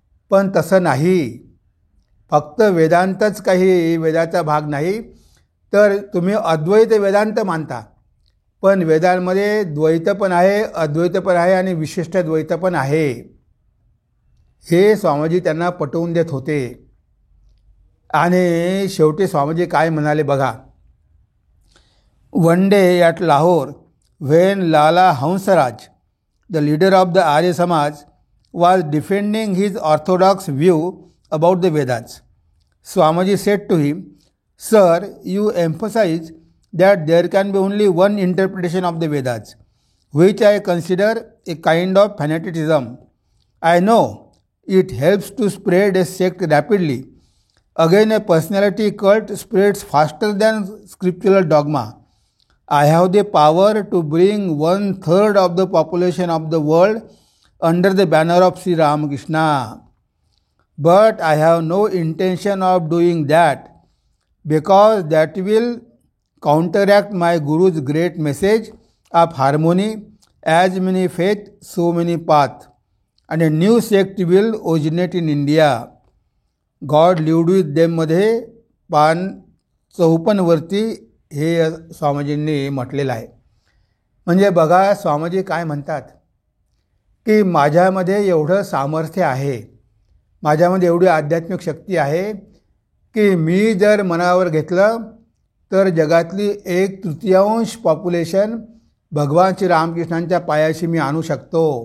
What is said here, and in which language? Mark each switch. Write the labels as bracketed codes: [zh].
[mr] पण तसं नाही. फक्त वेदांतच काही वेदाचा भाग नाही, तर तुम्ही अद्वैत वेदांत मानता. पण वेदांमध्ये द्वैत पण आहे, अद्वैत पण आहे आणि विशिष्ट द्वैत पण आहे. हे स्वामीजी त्यांना पटवून देत होते. आणि शेवटी स्वामीजी काय म्हणाले बघा. [en] One day at Lahore, when Lala Hansraj, the leader of the Arya Samaj, was defending his orthodox view about the Vedas. Swamiji said to him, "Sir, you emphasize that there can be only one interpretation of the Vedas, which I consider a kind of fanaticism. I know it helps to spread a sect rapidly. Again, a personality cult spreads faster than scriptural dogma. I have the power to bring 1/3 of the population of the world under the banner of Sri Ramakrishna. But I have no intention of doing that, because that will counteract my Guru's great message of harmony, as many faith, so many path, and a new sect will originate in India." [mr] God lived with देममध्ये पान 54वरती हे स्वामीजींनी म्हटलेलं आहे. म्हणजे बघा स्वामीजी काय म्हणतात की माझ्यामध्ये एवढं सामर्थ्य आहे, माझ्यामध्ये एवढी आध्यात्मिक शक्ती आहे की मी जर मनावर घेतलं तर जगातली 1/3 पॉप्युलेशन भगवान श्री रामकृष्णांच्या पायाशी मी आणू शकतो.